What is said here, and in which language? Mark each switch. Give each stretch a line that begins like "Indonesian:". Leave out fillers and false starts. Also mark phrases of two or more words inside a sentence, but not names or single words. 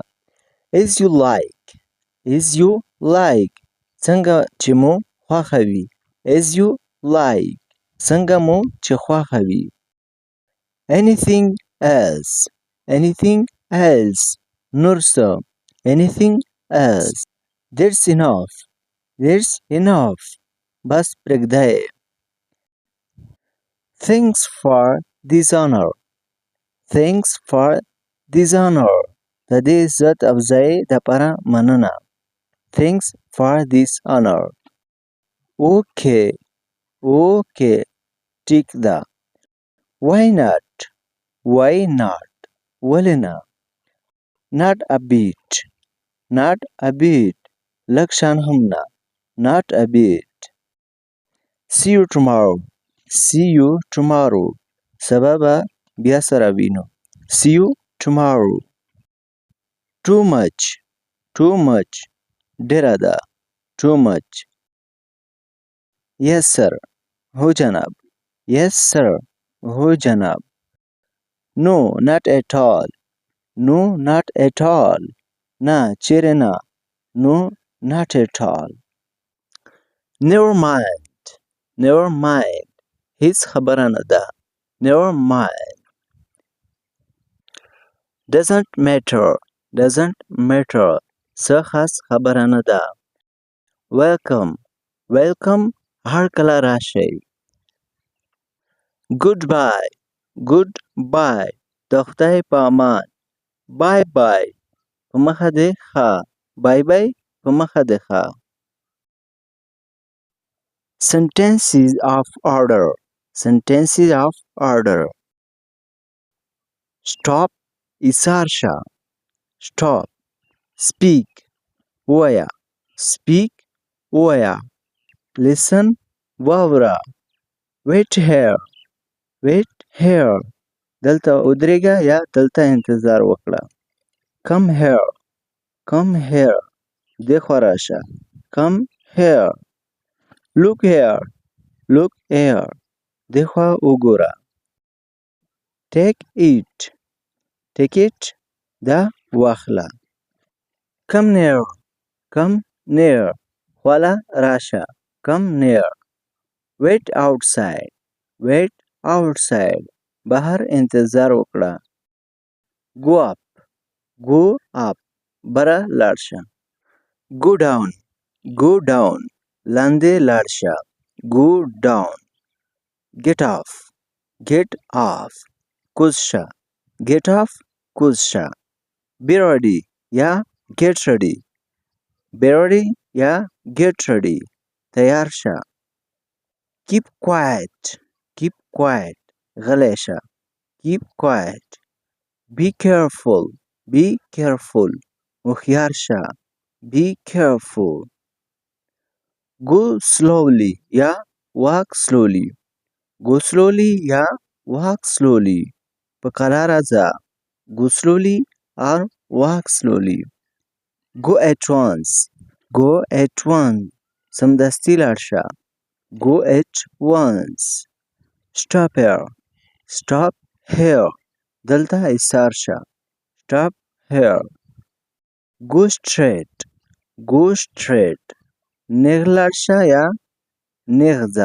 English: As you like. As you like.
Pashto: څنګه چې مو خوښه وي.
English: As you like.
Pashto: څنګه مو چې خوښه وي.
English: Anything else. Anything else.
Pashto: نور څه.
English: Anything else. That's enough. That's enough.
Pashto: بس پرېږده یې.
English: Thanks for this honor. Thanks for this honor.
Pashto: د دې عزت افزایۍ دپاره مننه.
English: Thanks for this honor. Okay.
Pashto: Okay. ټیک ده.
English: Why not? Why not?
Pashto: ولې نه.
English: Not a bit. Not a bit.
Pashto: لږ شان هم نه.
English: Not a bit. See you tomorrow. See you tomorrow.
Pashto: سبا به بیا سره وینو.
English: See you tomorrow. Too much. Too much.
Pashto: ډېره ده.
English: Too much. Yes sir.
Pashto: هو جناب.
English: Yes sir.
Pashto: هو جناب.
English: No, not at all. No, not at all.
Pashto: نه چیرې نه.
English: No, not at all. Never mind. Never mind.
Pashto: هیڅ خبره نه ده.
English: Never mind. Doesn't matter. Doesn't matter.
Pashto: څه خاص خبره نه ده.
English: Welcome. Welcome.
Pashto: هر کله راشئ.
English: Goodbye. Goodbye.
Pashto: د خدای په امان.
English: Bye bye.
Pashto: په مخه دې ښه.
English: Bye bye.
Pashto: په مخه دې ښه.
English: Sentences of order. Sentences of order. Stop.
Pashto: ایثار شه.
English: Stop. Speak.
Pashto: ووایه. Speak. ووایه.
English: Listen. واوره. Wait here. Wait here.
Pashto: دلته ودرېږه یا دلته انتظار وکړه.
English: Come here. Come here.
Pashto: دې خوا راشه.
English: Come here. Look here. Look here.
Pashto: دې خوا وګوره.
English: Take it. Take it.
Pashto: دا واخله.
English: Come near. Come near.
Pashto: خواله راشه.
English: Come near. Wait outside. Wait outside.
Pashto: بهر انتظار وکړه.
English: Go up. Go up.
Pashto: بره لاړ شه.
English: Go down. Go down.
Pashto: لاندې لاړ شه.
English: Go down. Get off. Get off.
Pashto: کوز شه.
English: Get off.
Pashto: کوز شه.
English: Be ready. یا get ready. Be ready. یا get ready.
Pashto: تیار شه.
English: Keep quiet. Keep quiet.
Pashto: غلی شه.
English: Keep quiet. Be careful. Be careful.
Pashto: هوښیار شه.
English: Be careful. Go slowly. یا walk slowly. Go slowly یا walk slowly.
Pashto: په قلاره ځه.
English: Go slowly or walk slowly. Go at once. Go at once.
Pashto: سمدستي لاړ شه.
English: Go at once. Stop here. Stop here.
Pashto: دلته ایثار شه.
English: Stop here. Go straight. Go straight.
Pashto: نیغ لاړ شه یا نیغ ځه.